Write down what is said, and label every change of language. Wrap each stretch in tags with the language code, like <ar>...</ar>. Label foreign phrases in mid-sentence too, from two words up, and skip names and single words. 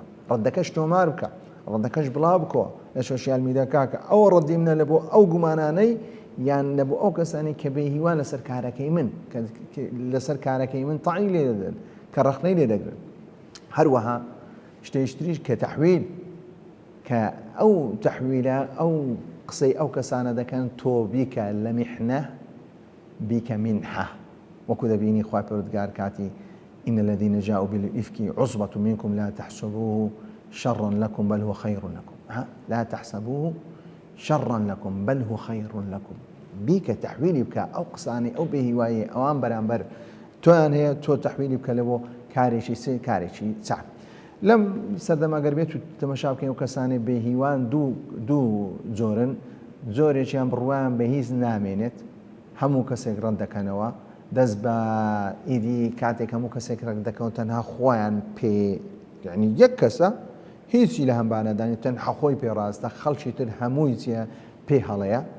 <ckb>ڕەدەکەش تۆمار بکە، ڕەدەکەش بڵاو بکەوە لە سۆشیال میدیاکە کە ئەوە ڕەدیمنە لە بۆ ئەو گومانانەی یان لە بۆ ئەو کەسانی کە بێهیوان لەسەر کارەکەی من تەعین لێ دەدەن کە ڕەخنەی لێ دەگرن. هەروەها شتێشتریش کە تەحویل کە ئەو تەحویلە ئەو قسەی ئەو کەسانە دەکەن تۆ بیکە لە میحنە بیکە منحە، وەکو دەبینی خوای پەروردگار کاتی</ckb> <ar>إن الذين جاءوا بالإفك عصبة منكم لا تحسبوه شرا لكم بل هو خير لكم. لا تحسبوه شرا لكم بل هو خير لكم.</ar> <ckb>بیکە تەحویلی بکە ئەو قسانی ئەو بێهیوایە ئەوان بەرامبەر تۆیان هەیە تۆ تەحویلی بکە لە بۆ کارێکی چاک. لەم سەردەما گەر بێت و تەمەشا بکەین ئەو کەسانی بێهیوان دوو جۆرن، جۆرێکیان بڕوایان بە هیچ نامێنێت، هەموو کەسێک ڕەت دەکەنەوە، دەست بە ئیدی کاتێک هەموو کەسێک ڕەت دەکەون تەنها خۆیان پێ یعنی یەک کەسە هیچی لە هەمبانەدانی تەنها خۆی پێڕاستە، خەڵکی تر هەمووی چیە پێ هەڵەیە.</ckb>